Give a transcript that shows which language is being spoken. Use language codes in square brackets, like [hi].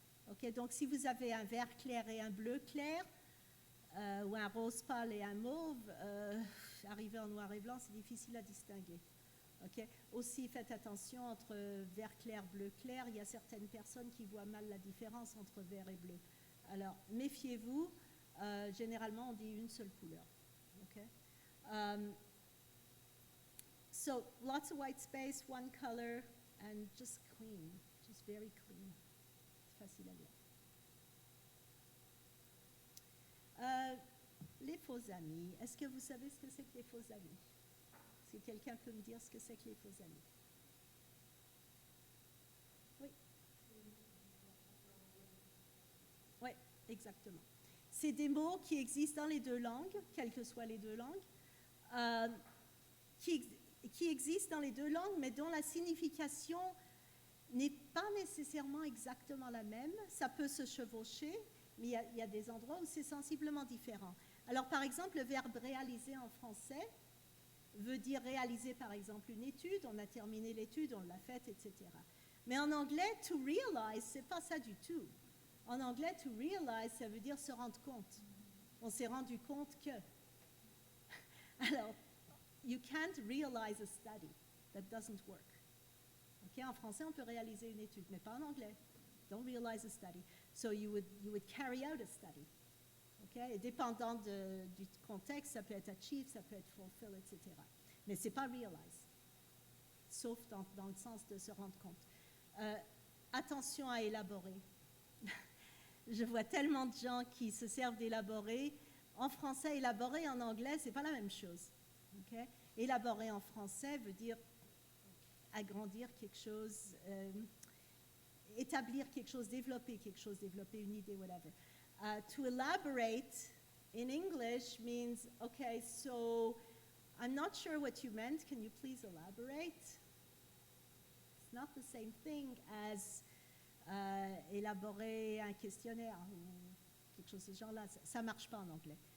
[fr] Okay, donc si vous avez un vert clair et un bleu clair, ou un rose pâle et un mauve, arrivé en noir et blanc, c'est difficile à distinguer. Okay? Aussi, faites attention entre vert clair, bleu clair. Il y a certaines personnes qui voient mal la différence entre vert et bleu. Alors, méfiez-vous. Généralement, on dit une seule couleur. Okay? [en] So, lots of white space, one color, and just clean, just very clean. [fr] C'est facile à lire. Les faux amis. Est-ce que vous savez ce que c'est que les faux amis? Est-ce que quelqu'un peut me dire ce que c'est que les faux amis? Oui. Oui, exactement. C'est des mots qui existent dans les deux langues, quelles que soient les deux langues, qui existent dans les deux langues, mais dont la signification n'est pas nécessairement exactement la même. Ça peut se chevaucher, mais il y a des endroits où c'est sensiblement différent. Alors, par exemple, le verbe réaliser en français veut dire réaliser, par exemple, une étude. On a terminé l'étude, on l'a faite, etc. Mais en anglais, to realize, c'est pas ça du tout. En anglais, to realize, ça veut dire se rendre compte. On s'est rendu compte que. Alors, [en] you can't realize a study. That doesn't work. Okay? [fr] En français, on peut réaliser une étude, mais pas en anglais. [en] Don't realize a study. So you would carry out a study. Okay? [fr] Et dépendant du contexte, ça peut être achieve, ça peut être fulfill, etc. Mais ce n'est pas realize, sauf dans le sens de se rendre compte. Attention à élaborer. Je vois tellement de gens qui se servent d'élaborer. En français, élaborer, en anglais, ce n'est pas la même chose. Okay? Élaborer en français veut dire agrandir quelque chose, établir quelque chose, développer une idée, whatever. [en] To elaborate in English means, okay, so I'm not sure what you meant. Can you please elaborate? It's not the same thing as [fr] élaborer un questionnaire ou quelque chose de ce genre-là. Ça ne marche pas en anglais.